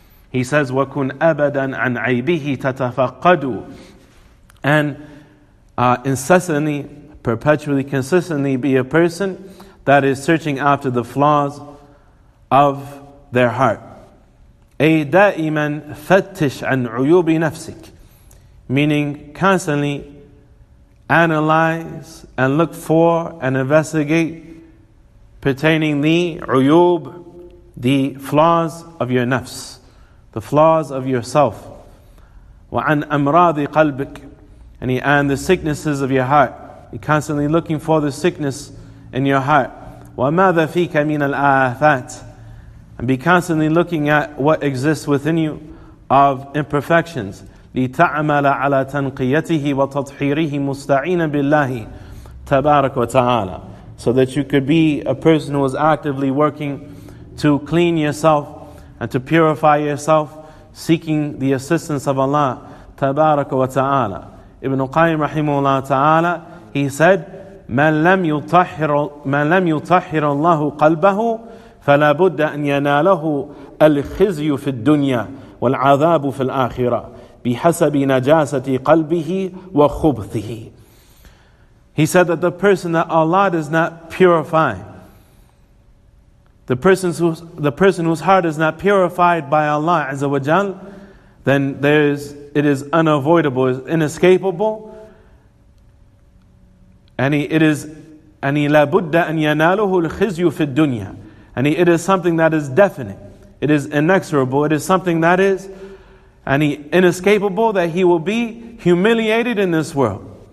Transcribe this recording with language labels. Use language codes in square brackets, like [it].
[en] He says, [ar] وَكُنْ أَبَدًا عَنْ عَيْبِهِ تَتَفَقَّدُ. [en] And incessantly, perpetually, consistently be a person that is searching after the flaws of their heart. [ar] أي دائما فتش عن عيوب نفسك. [en] Meaning constantly analyze and look for and investigate pertaining the uyub, the flaws of your nafs, the flaws of yourself. [ar] وَعَنْ أَمْرَاضِ قَلْبِكَ. [en] And the sicknesses of your heart. You're constantly looking for the sickness in your heart. [ar] وَمَاذَا فِيكَ مِنَ الْآفَاتِ. [en] And be constantly looking at what exists within you of imperfections. [ar] لِتَعْمَلَ عَلَى تَنْقِيَتِهِ وَتَطْحِيرِهِ مُسْتَعِينًا بِاللَّهِ تَبَارَكَ وَتَعَالَى. [en] So that you could be a person who is actively working to clean yourself and to purify yourself, seeking the assistance of Allah tabaraka wa ta'ala. [ar] Ibn Qayyim rahimahullah ta'ala, [en] he said, [ar] مَنْ لَمْ يُطَحِّرَ اللَّهُ قَلْبَهُ فَلَا بُدَّ أَنْ يَنَالَهُ الْخِزْيُ فِي الدُّنْيَا وَالْعَذَابُ فِي الْآخِرَةِ بِحَسَبِ نَجَاسَةِ قَلْبِهِ وَخُبْثِهِ. [en] He said that the person that Allah does not purify, the person whose heart is not purified by Allah Azza wa Jal, then it is unavoidable, it is inescapable, and it is [ar] la budda an yanaluhu al-khizyu fi dunya, [en] and it is something that is definite, it is inexorable, it is something that is inescapable, that he will be humiliated in this world.